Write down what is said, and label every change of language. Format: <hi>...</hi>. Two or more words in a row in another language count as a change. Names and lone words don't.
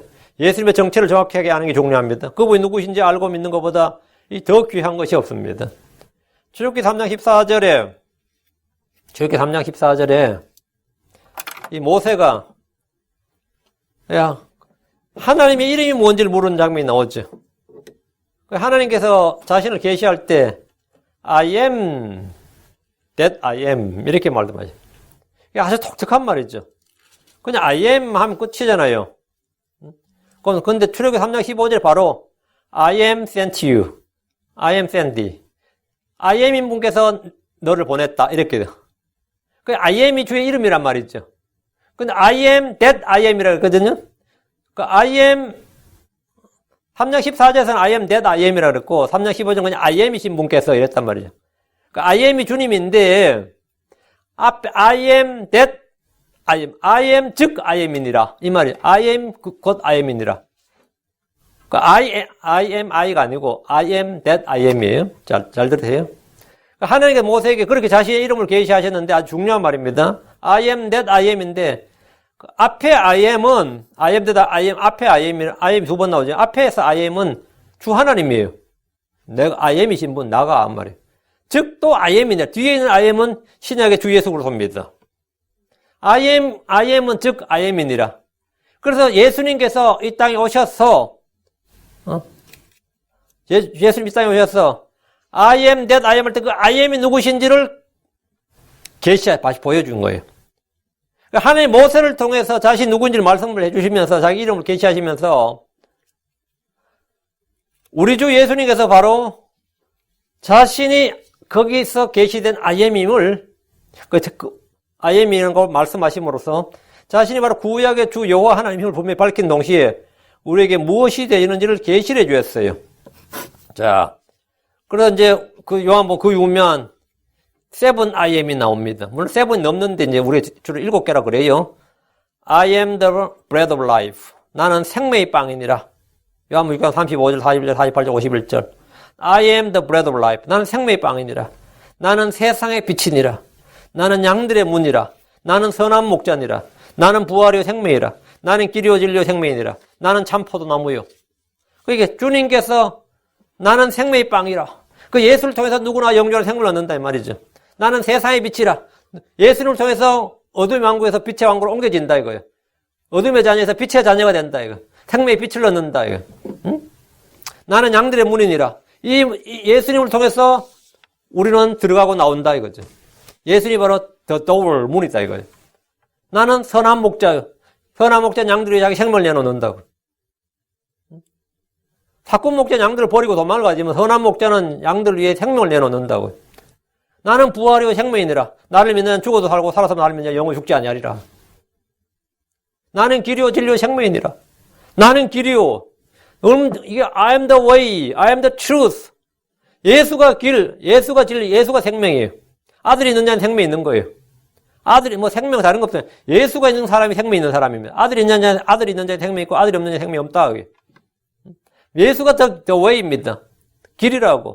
<ko>예수님의 정체를 정확하게 아는 게 중요합니다. 그분이 누구신지 알고 믿는 것보다 더 귀한 것이 없습니다. 출애굽기 3장 14절에 이 모세가 하나님의 이름이 뭔지를 모르는 장면이 나오죠. 하나님께서 자신을 계시할 때</ko> <en>I am that I am</en> <ko>이렇게 말씀하죠. 이게 아주 독특한 말이죠. 그냥</ko> <en>I am</en> <ko>하면 끝이잖아요. 그런데 출애굽기 3장 15절 바로</ko> <en>I am sent you. I am sent thee. I am</en> <ko>인 분께서 너를 보냈다. 이렇게 돼요. 그</ko> <en>I am</en> <ko>이 주의 이름이란 말이죠. 근데</ko> <en>I am that I am</en> <ko>이라고 했거든요. 그</ko> <en>I am</en> <ko>3장 14절에서는</ko> <en>I am that I am</en> <ko>이라고 그랬고 3장 15절은 그냥</ko> <en>I am</en> <ko>이신 분께서 이랬단 말이죠. 그</ko> <en>I am</en> <ko>이 주님인데 앞에</ko> <en>I am that I am</en> <ko>즉</ko> <en>I am</en> <ko>이니라. 이 말이에요.</ko> <en>I am</en> <ko>곧</ko> <en>I am</en> <ko>이니라. 그</ko> <en>I am I</en> <ko>가 아니고</ko> <en>I am that I am</en> <ko>이에요. 잘 들으세요. 하나님께서 모세에게 그렇게 자신의 이름을 계시하셨는데 아주 중요한 말입니다.</ko> <en>I am that I am</en> <ko>인데 앞에</ko> <en>I am</en> <ko>은</ko> <en>I am that I am</en> <ko>앞에</ko> <en>I am</en> <ko>두 번 나오죠. 앞에서</ko> <en>I am</en> <ko>은 주 하나님이에요. 내가</ko> <en>I am</en> <ko>이신 분 나가 한 말이에요. 즉 또</ko> <en>I am</en> <ko>이냐. 뒤에 있는 I am은 신약의 주 예수 그리스도입니다.</ko> <en>I am</en> <ko>은 즉</ko> <en>I am</en> <ko>이니라. 그래서 예수님께서 이 땅에 오셔서 예수님 이 땅에 오셔서</ko> <en>I am that I am</en> <ko>할 때 그</ko> <en>I am</en> <ko>이 누구신지를 다시 보여준 거예요. 하나님 모세를 통해서 자신 누구인지를 말씀을 해주시면서 자기 이름을 계시하시면서 우리 주 예수님께서 바로 자신이 거기서 계시된</ko> <en>I am</en> <ko>임을</ko> <en>I am</en> <ko>이라는 걸 말씀하심으로써 자신이 바로 구약의 주 여호와 하나님의 힘을 분명히 밝힌 동시에 우리에게 무엇이 되는지를 계시해 주었어요. 자, 그래서 이제 그 요한복음 그 유명한</ko> <en>seven I am</en> <ko>이 나옵니다. 물론 seven이 넘는데 이제 우리 주로 7개라 그래요.</ko> <en>I am the bread of life.</en> <ko>나는 생명의 빵이니라. 요한복음 6장 35절, 41절, 48절, 51절.</ko> <en>I am the bread of life.</en> <ko>나는 생명의 빵이니라. 나는 세상의 빛이니라. 나는 양들의 문이라. 나는 선한 목자니라. 나는 부활이요 생명이라. 나는 길이요 진리요 생명이니라. 나는 참 포도나무요. 그러니까 주님께서 나는 생명의 빵이라. 그 예수를 통해서 누구나 영존한 생명을 얻는다 이 말이죠. 나는 세상의 빛이라. 예수를 통해서 어둠의 왕국에서 빛의 왕국으로 옮겨진다 이거예요. 어둠의 자녀에서 빛의 자녀가 된다 이거. 생명의 빛을 얻는다 이거. 응? 나는 양들의 문이니라. 이 예수님을 통해서 우리는 들어가고 나온다 이거죠. 예수님이 바로</ko> <en>the door</en> <ko>문이다 이거예요. 나는 선한 목자요. 선한 목자는 양들이 자기 생명을 내놓는다고. 사꾼 목자는 양들을 버리고 도망을 가지만 선한 목자는 양들을 위해 생명을 내놓는다고. 나는 부활이요 생명이니라. 나를 믿는 죽어도 살고 살아서 나를 믿는 영원히 죽지 아니하리라. 나는 길이요 진리요 생명이니라. 나는 길이요.</ko> <en>이게 I am the way, I am the truth.</en> <ko>예수가 길, 예수가 진리, 예수가 생명이에요. 아들이 있는 자는 생명이 있는 거예요. 아들이 생명 다른 거 없어요. 예수가 있는 사람이 생명이 있는 사람입니다. 아들이 있는 자는 생명이 있고 아들이 없는 자는 생명이 없다. 예수가</ko> <en>the way</en> <ko>입니다. 길이라고.</ko>